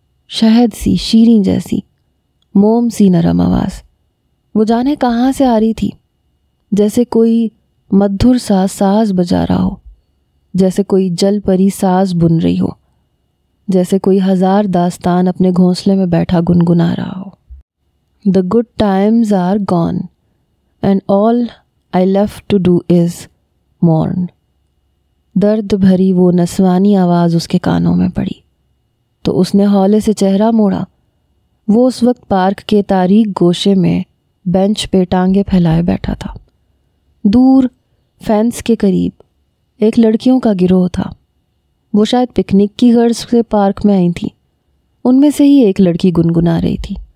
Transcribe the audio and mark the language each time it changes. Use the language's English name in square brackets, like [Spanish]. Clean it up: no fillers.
[Urdu] شہد سی، شیریں جیسی، موم سی نرم آواز۔ وہ جانے کہاں سے آ رہی تھی، جیسے کوئی مدھر سا ساز بجا رہا ہو، جیسے کوئی جل پری ساز بن رہی ہو، جیسے کوئی 1000 داستان اپنے گھونسلے میں بیٹھا گنگنا رہا ہو۔ [English] The good times are gone. and all I left to do is mourn. [Urdu] درد بھری وہ نسوانی آواز اس کے کانوں میں پڑی تو اس نے ہولے سے چہرہ موڑا۔ وہ اس وقت پارک کے تاریک گوشے میں بینچ پہ ٹانگیں پھیلائے بیٹھا تھا۔ دور فینس کے قریب ایک لڑکیوں کا گروہ تھا۔ وہ شاید پکنک کی غرض سے پارک میں آئی تھیں۔ ان میں سے ہی ایک لڑکی گنگنا رہی تھی۔